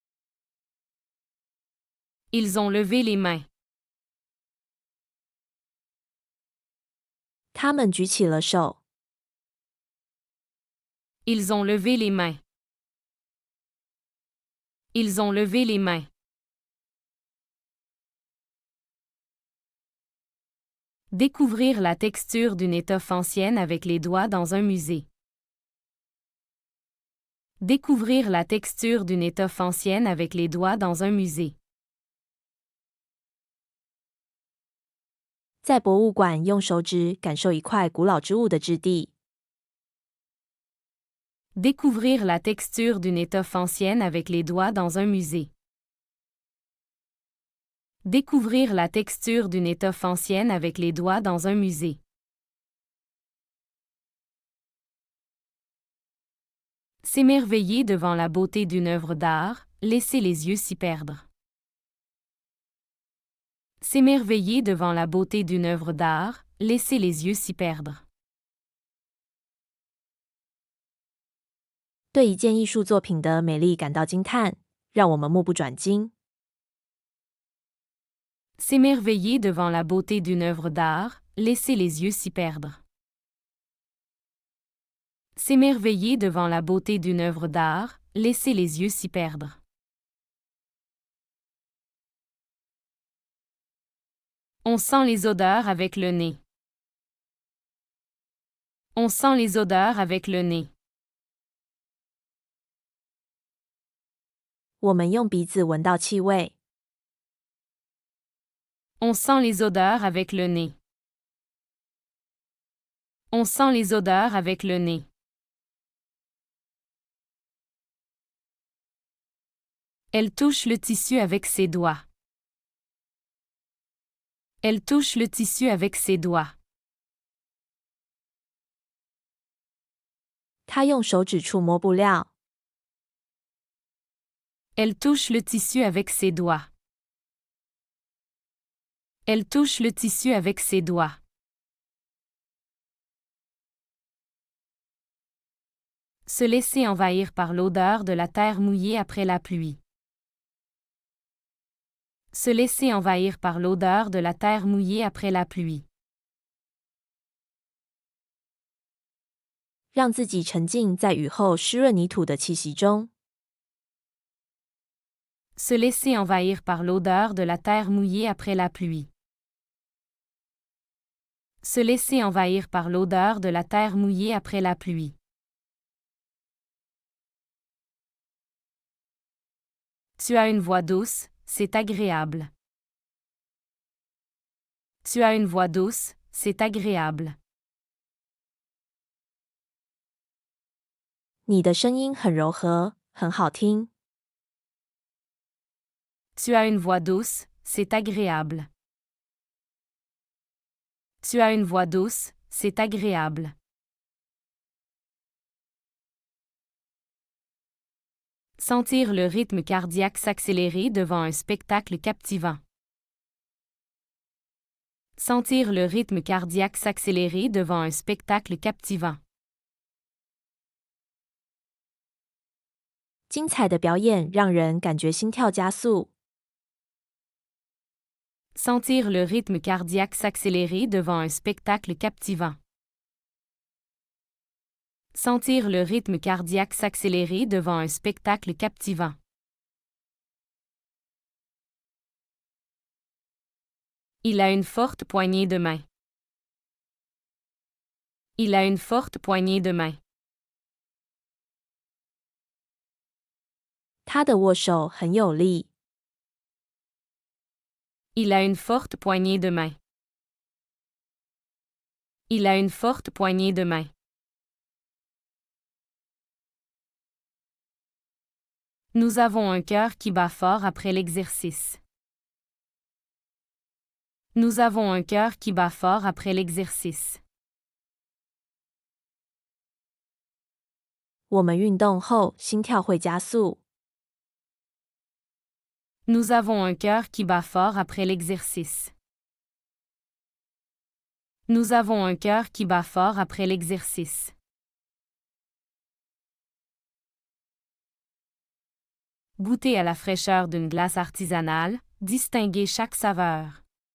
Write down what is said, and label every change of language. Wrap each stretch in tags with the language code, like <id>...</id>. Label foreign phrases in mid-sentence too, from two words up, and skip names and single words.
<fr>Ils ont levé les mains.</fr> <zh>他们举起了手。</zh> <fr>Ils ont levé les mains. Ils ont levé les mains. Découvrir la texture d'une étoffe ancienne avec les doigts dans un musée. Découvrir la texture d'une étoffe ancienne avec les doigts dans un musée.</fr> <zh>在博物馆用手指感受一块古老之物的质地。</zh> <fr>Découvrir la texture d'une étoffe ancienne avec les doigts dans un musée. Découvrir la texture d'une étoffe ancienne avec les doigts dans un musée. S'émerveiller devant la beauté d'une œuvre d'art, laisser les yeux s'y perdre. S'émerveiller devant la beauté d'une œuvre d'art, laisser les yeux s'y perdre.</fr> <zh>对一件艺术作品的美丽感到惊叹，让我们目不转睛。</zh> <fr>S'émerveiller devant la beauté d'une œuvre d'art, laisser les yeux s'y perdre. S'émerveiller devant la beauté d'une œuvre d'art, laisser les yeux s'y perdre. On sent les odeurs avec le nez. On sent les odeurs avec le nez.</fr> <zh>我们用鼻子闻到气味。</zh> <fr>On sent les odeurs avec le nez. On sent les odeurs avec le nez. Elle touche le tissu avec ses doigts. Elle touche le tissu avec ses doigts.</fr> <zh>她用手指触摸布料。</zh> <fr>Elle touche le tissu avec ses doigts. Elle touche le tissu avec ses doigts. Se laisser envahir par l'odeur de la terre mouillée après la pluie. Se laisser envahir par l'odeur de la terre mouillée après la pluie.</fr> <zh>让自己沉浸在雨后湿润泥土的气息中。</zh> <fr>Se laisser envahir par l'odeur de la terre mouillée après la pluie. Se laisser envahir par l'odeur de la terre mouillée après la pluie. Tu as une voix douce, c'est agréable. Tu as une voix douce, c'est agréable.</fr> <zh>你的声音很柔和，很好听。</zh> <fr>Tu as une voix douce, c'est agréable. Tu as une voix douce, c'est agréable. Sentir le rythme cardiaque s'accélérer devant un spectacle captivant. Sentir le rythme cardiaque s'accélérer devant un spectacle captivant.</fr> <zh>精彩的表演让人感觉心跳加速。</zh> <fr>Sentir le rythme cardiaque s'accélérer devant un spectacle captivant. Sentir le rythme cardiaque s'accélérer devant un spectacle captivant. Il a une forte poignée de main. Il a une forte poignée de main.</fr> <zh>他的握手很有力。</zh> <fr>Il a une forte poignée de main. Il a une forte poignée de main. Nous avons un cœur qui bat fort après l'exercice. Nous avons un cœur qui bat fort après l'exercice.</fr> <zh>我们运动后心跳会加速。</zh> <fr>Nous avons un cœur qui bat fort après l'exercice. Nous avons un cœur qui bat fort après l'exercice. Goûter à la fraîcheur d'une glace artisanale, distinguer chaque saveur.</fr>